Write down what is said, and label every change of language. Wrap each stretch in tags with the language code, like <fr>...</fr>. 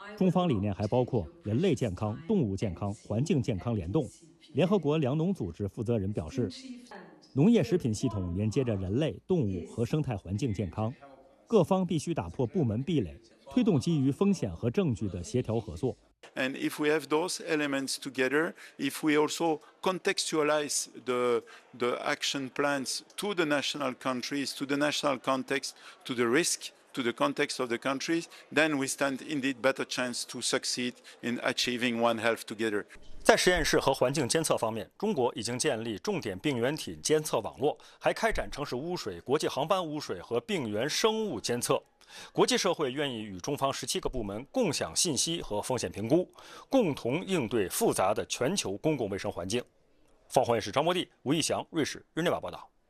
<zh>中方理念还包括人类健康、动物健康、环境健康联动。联合国粮农组织负责人表示，农业食品系统连接着人类、动物和生态环境健康，各方必须打破部门壁垒，推动基于风险和证据的协调合作。</zh> <en>And if we have those elements together, if we also contextualize the action plans to the national countries, to the national context, to the risk, to the context of the countries, then we stand indeed better chance to succeed in achieving one health together.</en> <zh>在实验室和环境监测方面，中国已经建立重点病原体监测网络，还开展城市污水、国际航班污水和病原生物监测。国际社会愿意与中方17个部门共享信息和风险评估，共同应对复杂的全球公共卫生环境。凤凰卫视张波弟、吴义祥、瑞士日内瓦报道。</zh>